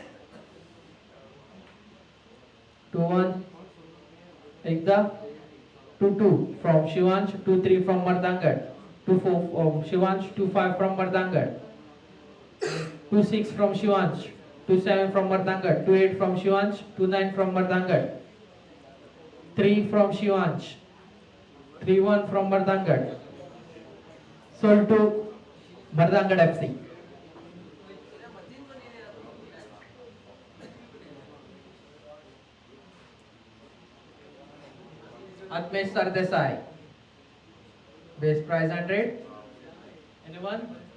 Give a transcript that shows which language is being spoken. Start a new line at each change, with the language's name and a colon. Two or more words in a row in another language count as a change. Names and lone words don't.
English: 21 Ekda, 22 from Shivansh, 23 from Martangad, 24 from Shivansh, 25 from Martangad, 26 from Shivansh, 27 from Martangad, 28 from Shivansh, 29 from Martangad, 3 from Shivansh, 31 from Martangad. Sold to Martangad FC. Atmesh Sardesai. Base price 100. Anyone?